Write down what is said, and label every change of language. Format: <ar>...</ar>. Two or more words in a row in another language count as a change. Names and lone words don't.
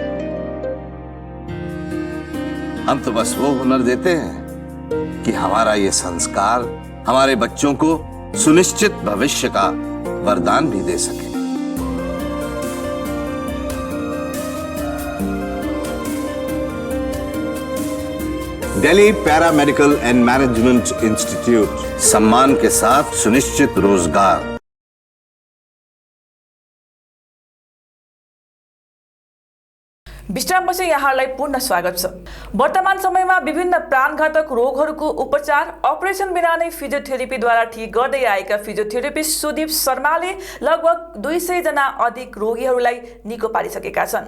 <hi>हम तो बस वो हुनर देते हैं कि हमारा ये संस्कार हमारे बच्चों को सुनिश्चित भविष्य का वरदान भी दे सके। दिल्ली पैरामेडिकल एंड मैनेजमेंट इंस्टीट्यूट, सम्मान के साथ सुनिश्चित रोजगार।</hi> <ne>विश्रामपछि यहाँलाई पुनः स्वागत छ। वर्तमान समयमा विभिन्न प्राणघातक रोगहरूको उपचार अपरेसन बिना नै फिजियोथेरेपीद्वारा ठिक गर्दै आएका फिजियोथेरेपिस्ट सुदीप शर्माले लगभग 200 जना अधिक रोगीहरूलाई निको पारिसकेका छन्।</ne>